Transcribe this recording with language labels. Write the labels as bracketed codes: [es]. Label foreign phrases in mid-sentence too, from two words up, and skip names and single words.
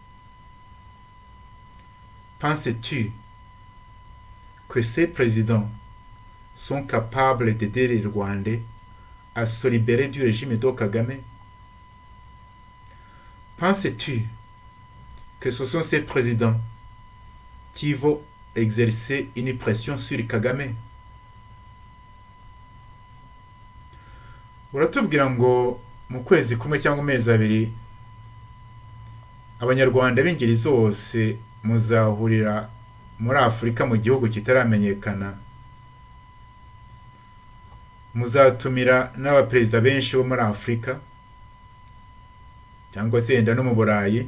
[fr] Penses-tu que ces présidents sont capables d'aider les Rwandais à se libérer du régime de Kagame? Penses-tu que ce sont ces présidents qui vont exercer une pression sur Kagame? [rw] Uratubwira ngo mu kwezi kumwe cyangwa amezi abiri abanyarwanda b'ingeri zose muzahurira muri Afurika mu gihugu kitaramenyekana, muzatumira n'abaperezida benshi bo muri Afurika cyangwa se yenda no mu Burayi.